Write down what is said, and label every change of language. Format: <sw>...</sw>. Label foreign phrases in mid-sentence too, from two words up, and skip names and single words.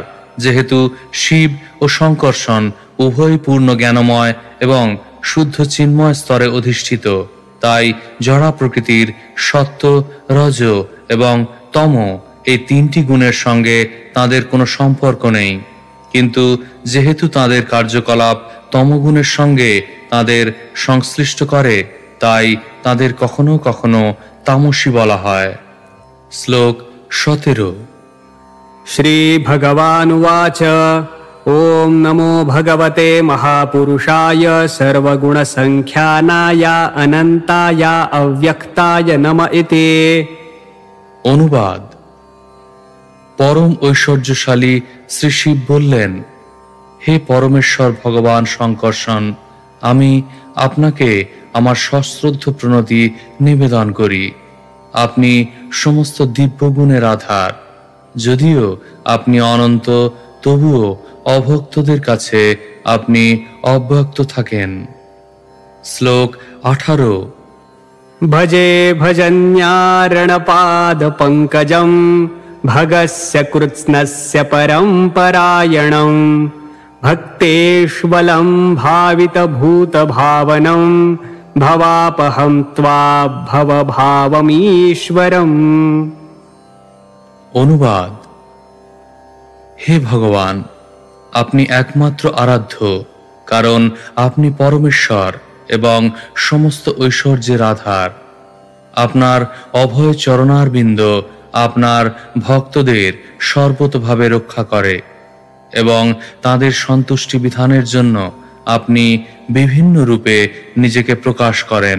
<bn>যেহেতু শিব ও শঙ্কর্ষণ উভয় পূর্ণ জ্ঞানময় এবং শুদ্ধ চিন্ময় স্তরে অধিষ্ঠিত, তাই জড়া প্রকৃতির সত্য, রজ এবং তম এই তিনটি গুণের সঙ্গে তাদের কোনো সম্পর্ক নেই। কিন্তু যেহেতু তাদের কার্যকলাপ তমগুণের সঙ্গে তাদের সংশ্লিষ্ট করে, তাই তাদের কখনো কখনো তামসী বলা হয়। শ্লোক 17।</bn> <sa>श्रीभगवानुवाच ॐ नमो भगवते महापुरुषाय सर्वगुणसङ्ख्यानाय अनन्ताय अव्यक्ताय नम इति।</sa> <bn>অনুবাদ। পরম ঐশ্বর্যশালী শ্রী শিব বললেন, হে পরমেশ্বর ভগবান শঙ্কর্ষণ, আমি আপনাকে আমার সশ্রদ্ধ প্রণতি নিবেদন করি। আপনি সমস্ত দিব্যগুণের আধার। যদিও আপনি অনন্ত, তবুও অভক্তদের কাছে আপনি অব্যক্ত থাকেন। শ্লোক 18।</bn> <sa>भजे भजन्यारणपादपङ्कजं भगस्य कृत्स्नस्य परम्परायणं भक्तेष्वलं भावितभूतभावनं भवापहं त्वा भवभावमीश्वरम्।</sa> <bn>অনুবাদ। হে ভগবান, আপনি একমাত্র আরাধ্য, কারণ আপনি পরমেশ্বর এবং সমস্ত ঐশ্বর্যের আধার। আপনার অভয় চরণারবিন্দ আপনার ভক্তদের সর্বতভাবে রক্ষা করে এবং তাদের সন্তুষ্টি বিধানের জন্য আপনি বিভিন্ন রূপে নিজেকে প্রকাশ করেন।</bn>